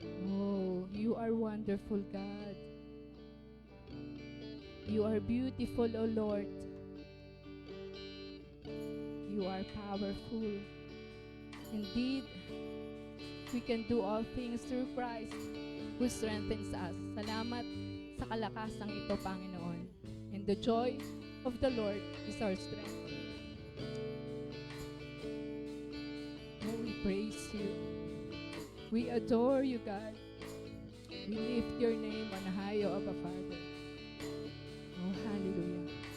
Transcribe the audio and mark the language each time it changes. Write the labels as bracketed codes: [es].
[en] Oh, you are wonderful, God. You are beautiful, O Lord. You are powerful. Indeed, we can do all things through Christ who strengthens us. [tl] Salamat sa kalakasang ito, Panginoon. [en] And the joy of the Lord is our strength. Oh, we praise you. We adore you, God. We lift your name on high, O Abba Father. Oh, hallelujah.